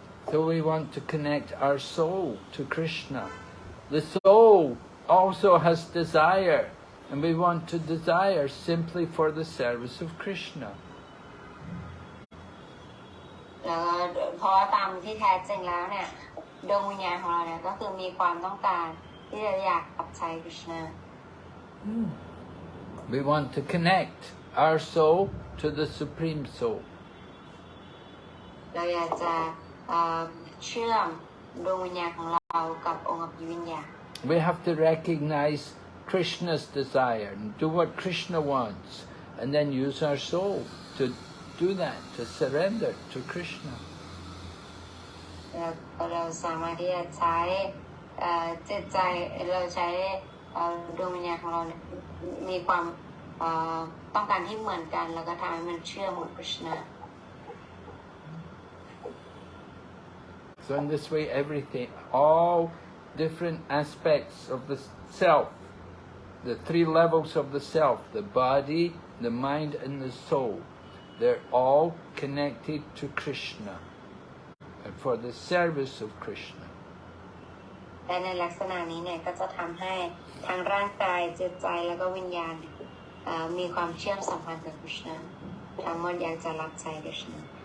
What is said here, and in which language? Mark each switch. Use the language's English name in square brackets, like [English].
[English] So we want to connect our soul to Krishna. The soul also has desire, and we want to desire simply for the service of Krishna. [Thai] แล้วเพราะว่าตามที่แท้จริงแล้วเนี่ยดวงวิญญาณของเราเนี่ยก็คือมีความต้องการที่จะอยากรับใช้ Krishna. [English] We want to connect our soul to the Supreme Soul. [Thai] เราอยากจะเชื่อมดวงวิญญาณของเรากับองค์อภิวิญญาณ [English] We have to recognize Krishna's desire and do what Krishna wants, and then use our soul to do that, to surrender to Krishna. [Thai] เราสามารถที่จะใช้จิตใจเราใช้ดวงวิญญาณของเราเนี่ยมีความต้องการที่เหมือนกันแล้วก็ทำให้มันเชื่อมกับ Krishna. [English] So in this way, everything, all different aspects of the self, the three levels of the self, the body, the mind and the soul, they're all connected to Krishna and for the service of Krishna. [Thai] และในลักษณะนี้เนี่ยก็จะทำให้ทั้งร่างกายจิตใจแล้วก็วิญญาณมีความเชื่อมสัมพันธ์กับ Krishna ทั้งหมดอยากจะรับใช้ Krishna.